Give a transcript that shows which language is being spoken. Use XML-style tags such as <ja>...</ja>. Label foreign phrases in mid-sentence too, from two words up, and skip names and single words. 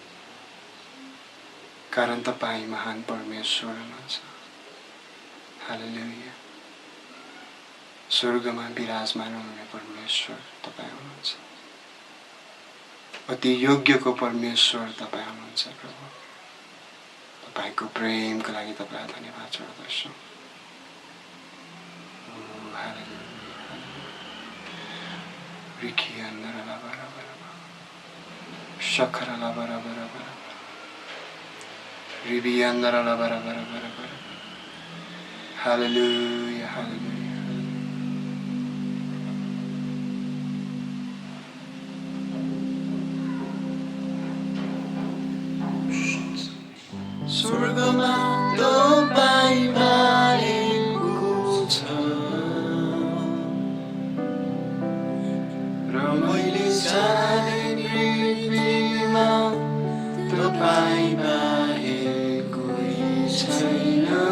<ne>कारण तपाईँ महान परमेश्वर हुनुहुन्छ हालेलुया स्वर्गमा विराजमान हुने परमेश्वर तपाईँ हुनुहुन्छ अति योग्यको परमेश्वर तपाईँ हुनुहुन्छ प्रभु तपाईँको प्रेमको लागि तपाईँलाई धन्यवाद चढाउँदछु Shakarala bara bara bara Ribiandara bara bara bara bara Hallelujah, hallelujah. Surgama तपाईँ बारेको छ र मैले जाने पृथ्वीमा तपाईँ बाहेक कोही छैन</ne>